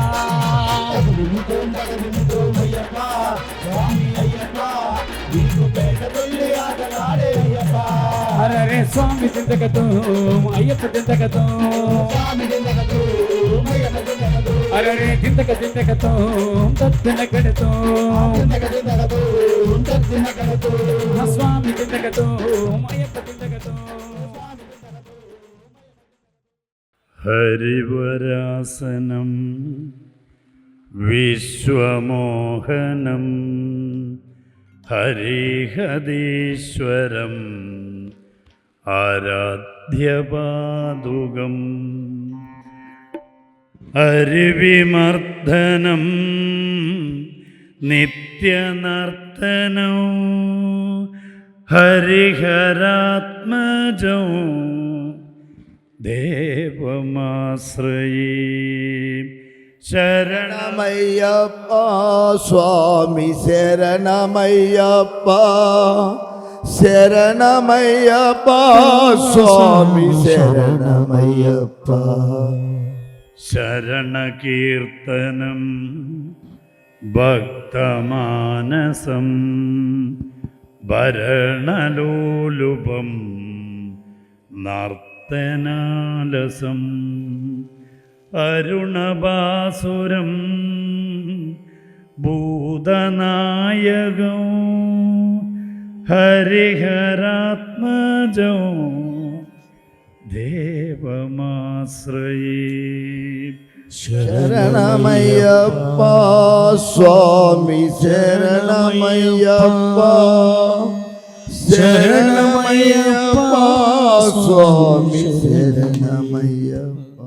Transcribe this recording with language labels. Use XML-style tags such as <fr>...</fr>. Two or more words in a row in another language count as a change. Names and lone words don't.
<te>అరే స్వామి చింతకతో అయ్యప్ప చింతకతో అరే చింతకతో తత్తినకడతో స్వామి చింతకతో అయ్యప్ప చింతకతో</te> <ml>ഹരിവരാസനം വിശ്വമോഹനം ഹരിഹരീശ്വരം ആരാധ്യപാദുകം ഹരിവിമർദ്ദനം നിത്യനർത്തനം ഹരിഹരാത്മജം ദേവമാശ്രയേ</ml> <te>శరణమయ్యప్ప స్వామి శరణమయ్యప్ప శరణమయ్యప్ప స్వామి శరణమయ్యప్ప</te> <ml>ശരണകീർത്തനം ഭക്തമാനസം ഭരണലോലുപം നർത്തനാലസം അരുണഭാസുരം ഭൂതനായകം ഹരിഹരാത്മജം ദേവമാശ്രയേ</ml> <te>శరణమయ్యప్ప స్వామి శరణమయ్యప్ప శరణమయ్యప్ప స్వామి శరణమయ్యప్ప</te>